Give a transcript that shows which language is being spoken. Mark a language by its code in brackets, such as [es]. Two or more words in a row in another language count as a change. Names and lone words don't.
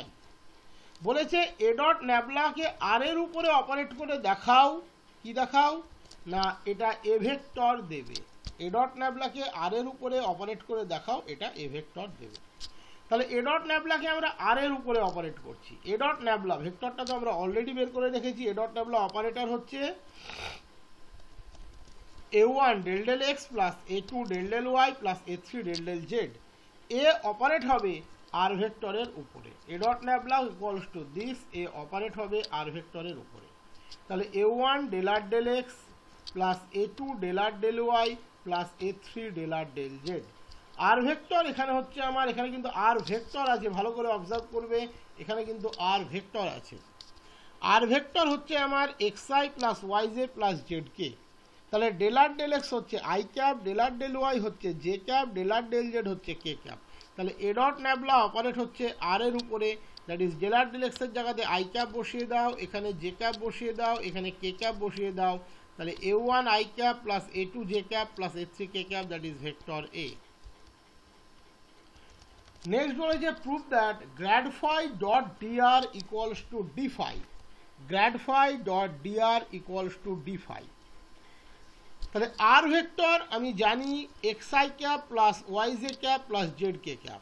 [bn] বলেছে এ ডট ন্যাবলাকে আর এর উপরে অপারেট করে দেখাও, কি দেখাও না এটা এ ভেক্টর দেবে, এ ডট ন্যাবলাকে আর এর উপরে অপারেট করে দেখাও, এটা এ ভেক্টর দেবে। তাহলে এ ডট ন্যাবলাকে আমরা আর এর উপরে অপারেট করছি, এ ডট ন্যাবলা ভেক্টরটা তো আমরা অলরেডি বের করে রেখেছি, এ ডট ন্যাবলা অপারেটর হচ্ছে a1 del del x প্লাস a2 del del y প্লাস a3 del del z, এ অপারেট হবে আর ভেক্টরের উপরে, এ ডট ন্যাবলা [en] equals to this, [bn] এ অপারেট হবে আর ভেক্টরের উপরে। তাহলে a1 del r del x প্লাস a2 del r del y প্লাস a3 del r del z, আর ভেক্টর এখানে হচ্ছে আমার, এখানে কিন্তু আর ভেক্টর আছে, ভালো করে অবজার্ভ করবে, এখানে কিন্তু আর ভেক্টর আছে, আর ভেক্টর হচ্ছে আমার xi প্লাস yj প্লাস zk। তাহলে del r del x হচ্ছে i ক্যাপ, del r del y হচ্ছে j ক্যাপ, del r del z হচ্ছে k ক্যাপ। তাহলে এ ডট ন্যাবলা অপারেট হচ্ছে আর এর উপরে, [en] that is [bn] del r del x এর জায়গাতে i ক্যাপ বসিয়ে দাও, এখানে j ক্যাপ বসিয়ে দাও, এখানে k ক্যাপ বসিয়ে দাও, তাহলে a1 i ক্যাপ প্লাস a2 j ক্যাপ প্লাস a3 k ক্যাপ, [en] that is vector a. [bn] নেক্সট বলেছে [en] prove that grad phi dot dr equals to d phi, grad phi dot dr equals to d phi. [bn] তাহলে আর ভেক্টর আমি জানি এক্স আই ক্যাপ প্লাস ওয়াই জে ক্যাপ প্লাস জেড কে ক্যাপ।